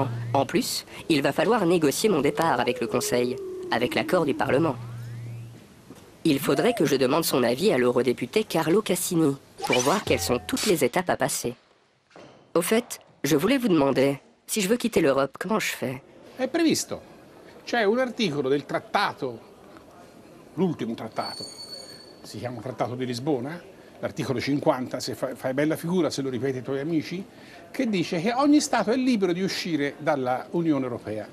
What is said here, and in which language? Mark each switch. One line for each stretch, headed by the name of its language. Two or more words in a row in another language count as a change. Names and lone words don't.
French: En plus, il va falloir négocier mon départ avec le Conseil, avec l'accord du Parlement. Il faudrait que je demande son avis à l'eurodéputé Carlo Cassini, pour voir quelles sont toutes les étapes à passer. Au fait, je voulais vous demander, si je veux quitter l'Europe, comment je fais?
Italian: È previsto. C'è un articolo del trattato, l'ultimo trattato, si chiama Trattato di Lisbona, l'articolo 50, se fai bella figura se lo ripeti ai tuoi amici, che dice che ogni Stato è libero di uscire dalla Unione Europea.